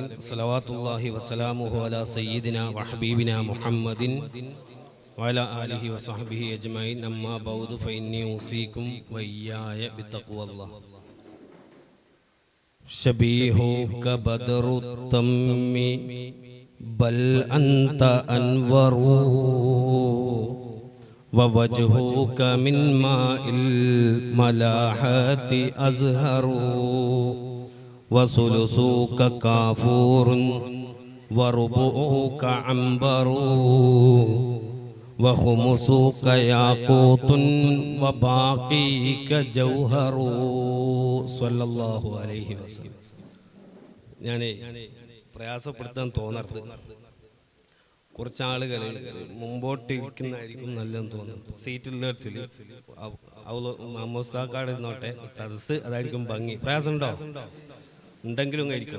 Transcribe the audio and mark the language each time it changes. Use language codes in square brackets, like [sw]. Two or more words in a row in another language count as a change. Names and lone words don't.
[ar] صلوات الله وسلامه على سيدنا وحبيبنا محمد وعلى آله وصحبه أجمعين. أما بعد فإني أوصيكم وإياي بتقوى الله. شبيهك بدر التم بل أنت أنور ووجهك من ماء الملاحة أزهر وثلثك كافور وربعك عنبر وخمسك ياقوت وباقيك جوهر صلى الله عليه وسلم. [ml] ഞാൻ പ്രയാസപ്പെടുത്താൻ തോന്നരുത്. കുറച്ചാളുകൾ മുമ്പോട്ടിരിക്കുന്നതായിരിക്കും നല്ലതെന്ന് തോന്നുന്നു. സീറ്റുള്ളിടത്തിൽ മമ്മൂസാക്കാട് നോട്ടെ സദസ്, അതായിരിക്കും ഭംഗി. പ്രയാസം ഉണ്ടോ? ഉണ്ടെങ്കിലും ഇരിക്കണം.